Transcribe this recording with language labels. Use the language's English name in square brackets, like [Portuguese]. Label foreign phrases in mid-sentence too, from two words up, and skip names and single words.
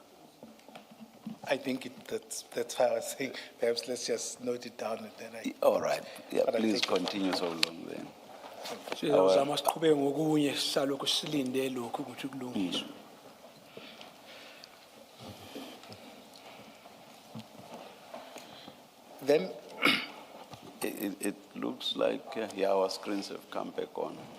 [English] I think that's how I was saying, perhaps let's just note it down and then All right, yeah, But I please think- continue so long then. [North Ndebele] Sizama siqhubeke ngokunye sisalokhu silinde lokhu ukuthi kulungiswe. [English] Then, It looks like, yeah, our screens have come back on.